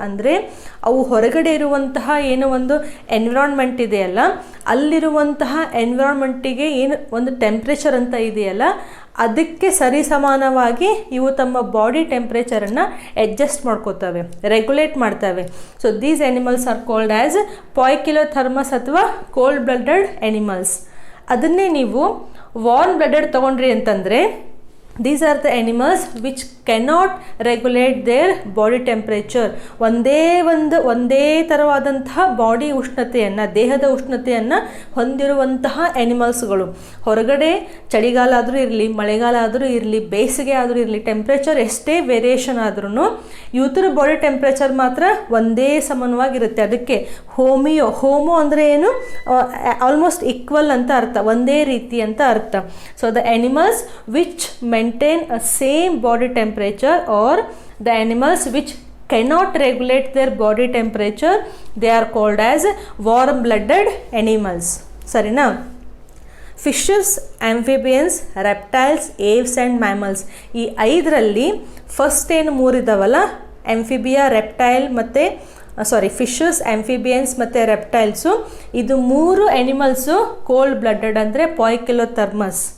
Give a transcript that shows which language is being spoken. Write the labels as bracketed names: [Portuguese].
[Kannada] ಅಂದರೆ ಅವು ಹೊರಗಡೆ ಇರುವಂತಹ ಏನೋ ಒಂದು ಎನ್ವಿರಾನ್ಮೆಂಟ್ ಇದೆಯಲ್ಲ, ಅಲ್ಲಿರುವಂತಹ ಎನ್ವಿರಾನ್ಮೆಂಟಿಗೆ ಏನು ಒಂದು ಟೆಂಪ್ರೇಚರ್ ಅಂತ ಇದೆಯಲ್ಲ, ಅದಕ್ಕೆ ಸರಿಸಮಾನವಾಗಿ ಇವು ತಮ್ಮ ಬಾಡಿ ಟೆಂಪ್ರೇಚರನ್ನು ಅಡ್ಜಸ್ಟ್ ಮಾಡ್ಕೋತವೆ, ರೆಗ್ಯುಲೇಟ್ ಮಾಡ್ತವೆ. [English] So these animals are called as poikilotherms ಅಥವಾ cold blooded animals. [Kannada] ಅದನ್ನೇ ನೀವು ವಾರ್ಮ್ ಬ್ಲಡೆಡ್ ತೊಗೊಂಡ್ರಿ ಅಂತಂದರೆ [English] These are the animals which cannot regulate their body temperature. [Kannada] ಒಂದೇ ಥರವಾದಂತಹ ಬಾಡಿ ಉಷ್ಣತೆಯನ್ನು, ದೇಹದ ಉಷ್ಣತೆಯನ್ನು ಹೊಂದಿರುವಂತಹ ಆ್ಯನಿಮಲ್ಸ್ಗಳು. ಹೊರಗಡೆ ಚಳಿಗಾಲ ಆದರೂ ಇರಲಿ, ಮಳೆಗಾಲ ಆದರೂ ಇರಲಿ, ಬೇಸಿಗೆ ಆದರೂ ಇರಲಿ, ಟೆಂಪ್ರೇಚರ್ ಎಷ್ಟೇ ವೇರಿಯೇಷನ್ ಆದ್ರೂ ಇವತ್ತರ ಬಾಡಿ ಟೆಂಪ್ರೇಚರ್ ಮಾತ್ರ ಒಂದೇ ಸಮಾನವಾಗಿರುತ್ತೆ. ಅದಕ್ಕೆ ಹೋಮೋ ಅಂದರೆ ಏನು, ಆಲ್ಮೋಸ್ಟ್ ಈಕ್ವಲ್ ಅಂತ ಅರ್ಥ, ಒಂದೇ ರೀತಿ ಅಂತ ಅರ್ಥ. [English] So the animals which maintain a same body temperature, or the animals which cannot regulate their body temperature, they are called as warm blooded animals. [Kannada] ಸರಿನಾ? Fishes, amphibians, reptiles, Aves and mammals, ಈ 5ರಲ್ಲಿ first ಏನು 3 ಇದ್ದಾವಲ್ಲ, Amphibia, reptile ಮತ್ತು fishes, amphibians ಮತ್ತು ರೆಪ್ಟೈಲ್ಸು, ಇದು 3 animals cold blooded ಅಂದರೆ ಪಾಯ್ಕಿಲೋಥರ್ಮಸ್.